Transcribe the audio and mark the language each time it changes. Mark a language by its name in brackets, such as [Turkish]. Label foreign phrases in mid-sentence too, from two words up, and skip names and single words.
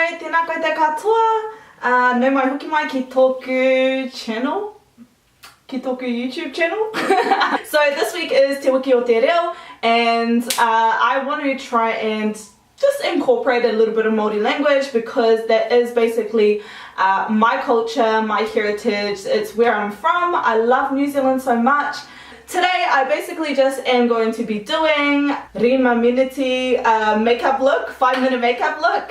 [Māori] Tēnā koutou katoa, no mai hoki mai ki tōku channel, ki tōku YouTube channel. [English] So this week is Te Wiki o Te Reo, and I want to try and just incorporate a little bit of Maori language because that is basically my culture, my heritage, it's where I'm from. I love New Zealand so much. Today I basically just am going to be doing Rima Minute makeup look, 5-minute makeup look.